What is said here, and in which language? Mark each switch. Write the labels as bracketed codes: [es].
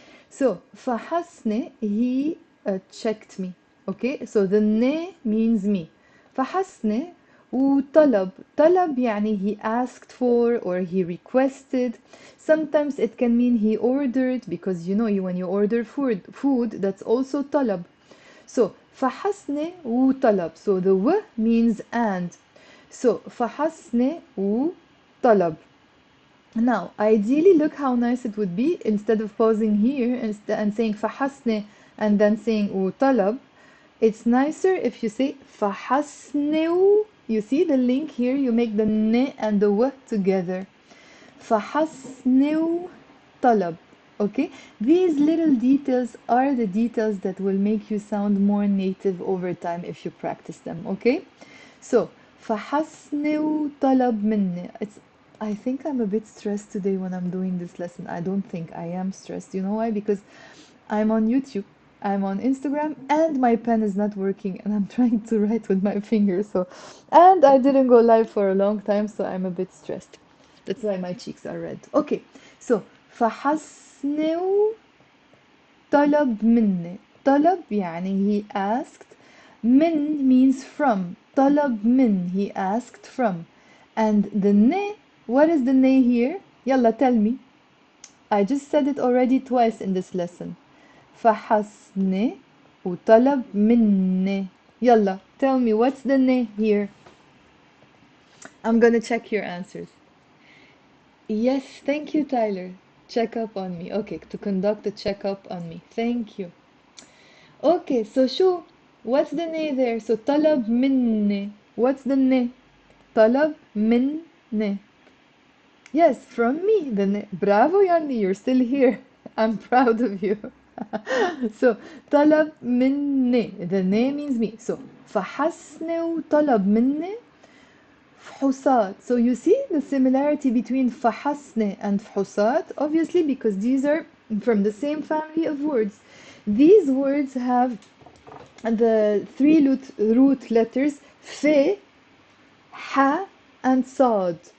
[en] So فحصني, he checked me. Okay, so the ne means me. [ar] فحصني وطلب. طلب يعني [en] he asked for or he requested. Sometimes it can mean he ordered, because when you order food that's also طلب. [ar] So فحصني وطلب. [en] So the w means and. [ar] So فحصني وطلب. [en] Now, ideally, look how nice it would be instead of pausing here and saying فحصني and then saying وطلب. It's nicer if you say [ar] فحصني و. [en] You see the link here? You make the ne and the w together. [ar] فحصني وطلب. [en] Okay, these little details are the details that will make you sound more native over time if you practice them. [ar] Okay, so فحصني وطلب مني. [en] I think I'm a bit stressed today when I'm doing this lesson. I don't think I am stressed. You know why? Because I'm on YouTube, I'm on Instagram, and my pen is not working, and I'm trying to write with my fingers. And I didn't go live for a long time, so I'm a bit stressed. That's why my cheeks are red. [ar] Okay, so فحصني وطلب مني. طلب [en] يعني he asked. من means from. [ar] طلب من, [en] he asked from. And the ne, what is the ne here? يلا, tell me. I just said it already twice in this lesson. [ar] فحصني وطلب مني. [en] يلا, tell me, what's the ne here? I'm gonna check your answers. Yes, thank you, Tyler. Check up on me. Okay, to conduct a checkup on me. Thank you. Okay, so شو what's the ne there? So [ar] طلب مني. [en] What's the ne? [ar] طلب مني. [en] Yes, from me. The ne. Bravo, Yanni, you're still here. I'm proud of you. So [ar] طلب مني. [en] The ne means me. [ar] So فحسني وطلب مني فحوصات. [en] So you see the similarity between فحسني and فحوصات, obviously because these are from the same family of words. These words have the three root letters fe, ha, and sad.